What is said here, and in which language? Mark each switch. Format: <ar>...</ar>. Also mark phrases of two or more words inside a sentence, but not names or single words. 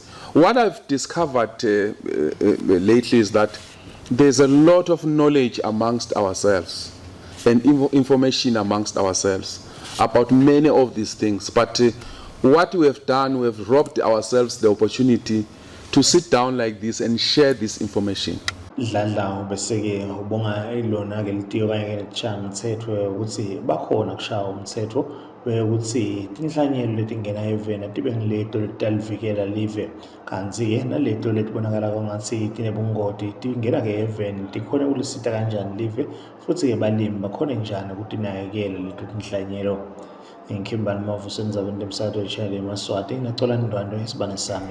<en>What I've discovered lately is that there's a lot of knowledge amongst ourselves and information amongst ourselves about many of these things. But what we have done, we have robbed ourselves the opportunity to sit down like this and share this information.</en> <ss>Dladla beseke ubonga ilona ke litiyo kanye nechaya umthetho ukuthi bakhona kushaya umthetho ukuthi tinhlanyelo letingena eveni tibe ngileto letalivikela live kanti ke naleto letibonakala ngathi tinebungoti tingena ke eveni tikhona ukulisita kanjani live futhi ke balimi bakhona njani ukutinakekela leto tinhlanyelo. Ngikhimbani Mavu sendzabeni temsakazo weChannel eMaswati ngicela indwando isibane sami.</ss>